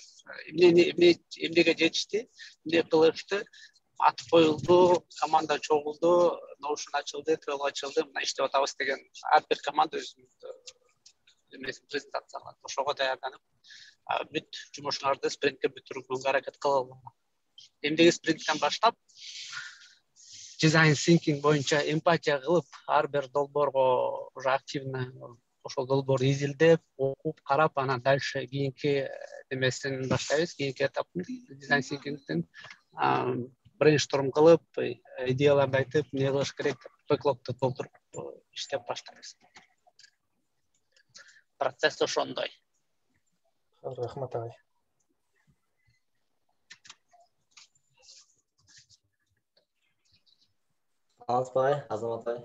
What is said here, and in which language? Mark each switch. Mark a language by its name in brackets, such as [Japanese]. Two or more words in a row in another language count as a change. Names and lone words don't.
[Kyrgyz] Эмнеге жетишти, эмне кылышты, атып коюлду, команда чогулду, Notion ачылды, Trello ачылды, мына иштеп атабыз деген ар бир команда өзүнүн презентация кылат. Ошого даярданып, бүт жумушуңарды спринтке бүтүрүүгө аракет кылалы. Эмдеги спринттен баштап [English] design thinking [Kyrgyz] боюнча эмпатия кылып, ар бир долбоорго [Russian] уже активно [Kyrgyz] ошол долбоорду изилдеп, окуп, карап, анан дальше кийинки демесин баштайбыз, кийинки этаптын [English] design thinkingдин [Kyrgyz] брейншторм кылып, идеяларды айтып, эмне кылыш керек, бэклогду толтуруп иштеп баштайбыз. Процесс ошондой. Рахмат агай. Алыспай, Азаматай.